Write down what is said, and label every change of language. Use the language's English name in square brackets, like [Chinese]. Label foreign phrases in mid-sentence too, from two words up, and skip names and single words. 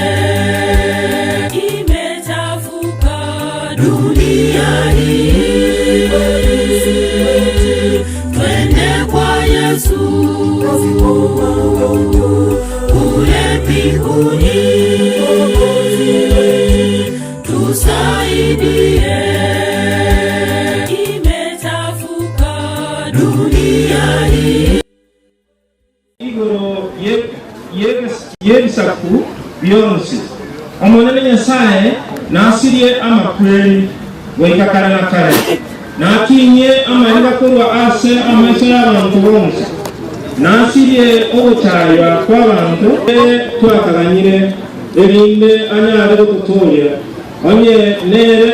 [Swahili] Imechafuka dunia hii, twende kwa Yesu. Kule mbinguni, tusaidie. Imechafuka dunia hii. [Gusii] igoro yebisaku byonsi omonene Nyasaye nasirie amakweri goikakara na kare, nakinye amaenga kurwa ase amaisha y'abantu bonse, nasirie ogutaywa kw'abantu twakaganyire erinde anyare gotuturia onye nere